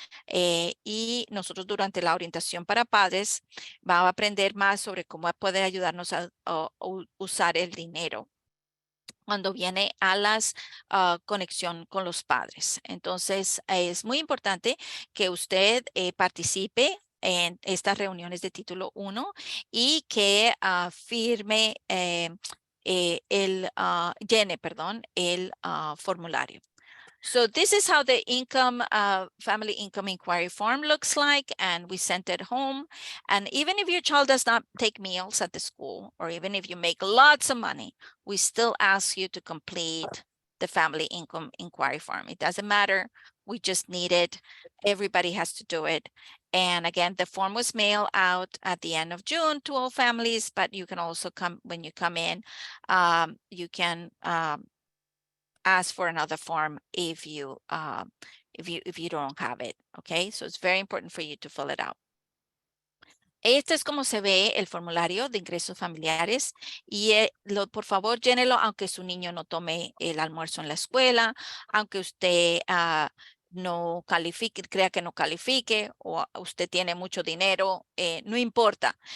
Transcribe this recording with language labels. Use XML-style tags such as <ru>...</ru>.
<es>Y nosotros durante la orientación para padres vamos a aprender más sobre cómo puede ayudarnos a usar el dinero cuando viene a las conexión con los padres. Entonces, es muy importante que usted participe en estas reuniones de título 1 y que firme llene, perdón, el formulario.</es> <en>So this is how the family income inquiry form looks like, and we sent it home. And even if your child does not take meals at the school, or even if you make lots of money, we still ask you to complete the family income inquiry form. It doesn't matter. We just need it. Everybody has to do it. And again, the form was mailed out at the end of June to all families, but you can also when you come in, you can ask for another form if you don't have it. Okay, so it's very important for you to fill it out.</en> <es>Este es como se ve el formulario de ingresos familiares y por favor llénelo aunque su niño no tome el almuerzo en la escuela, aunque usted no califique, crea que no califique o usted tiene mucho dinero, no importa.</es>